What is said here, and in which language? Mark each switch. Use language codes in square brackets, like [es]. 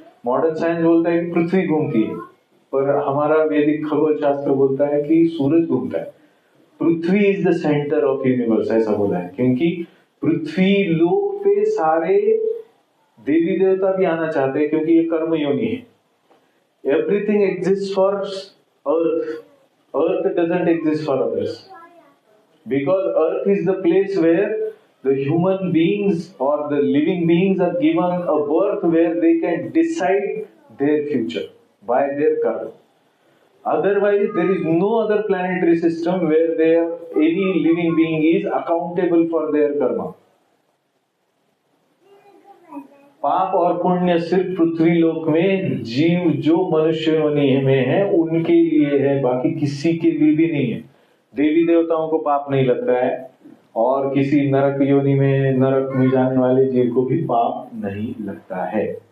[hi] Modern science बोलता है कि पृथ्वी घूमती है, पर हमारा वैदिक खगोल शास्त्र बोलता है कि सूरज घूमता है। पृथ्वी [en] is the centre of universe [hi] ऐसा बोला है, क्योंकि पृथ्वी लोक पे सारे देवी देवता भी आना चाहते हैं, क्योंकि ये कर्म योनि है। [en] Everything exist for earth, earth doesn't exist for others, because earth is the place where the human beings or the living beings are given a birth where they can decide their future by their karma. Otherwise there is no other planetary system where there any living being is accountable for their karma. [hi] पाप और पुण्य सिर्फ पृथ्वी लोक में जीव जो मनुष्य योनि में है उनके लिए है, बाकी किसी के लिए भी नहीं है। देवी देवताओं को पाप नहीं लगता है, और किसी नरक योनि में नरक में जाने वाले जीव को भी पाप नहीं लगता है।